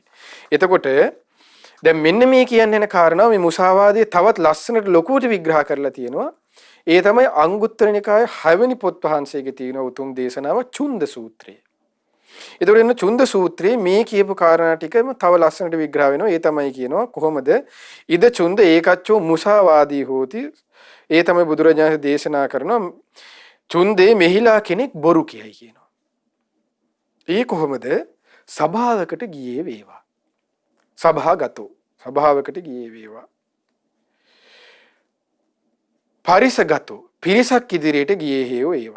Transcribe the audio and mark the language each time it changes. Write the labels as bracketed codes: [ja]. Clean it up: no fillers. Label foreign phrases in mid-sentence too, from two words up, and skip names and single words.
[si] එතකොට දැන් මෙන්න මේ කියන්නේ යන කාරණාව මේ මුසාවාදයේ තවත් ලස්සනට ලොකුවට විග්‍රහ කරලා තියෙනවා. ඒ තමයි අංගුත්තර නිකායේ 6 වෙනි පොත් වහන්සේගේ තියෙන උතුම් දේශනාව චුන්ද සූත්‍රය. එතකොට එන්න චුන්ද සූත්‍රයේ මේ කියපු කාරණා ටිකම තව ලස්සනට විග්‍රහ වෙනවා. ඒ තමයි කියනවා කොහොමද [pi] ඉද චුන්ද ඒකච්චෝ මුසාවාදී හෝති. [si] ඒ තමයි බුදුරජාණන් දේශනා කරනවා චුන්දේ මෙහිලා කෙනෙක් බොරු කියයි කියනවා. ඒ කොහොමද සභාවකට ගියේ වේවා. සභාගතෝ සභාවකට ගියේ වේවා. පරිසගතෝ පිරිසක් ඉදිරියට ගියේ හේව ඒවා.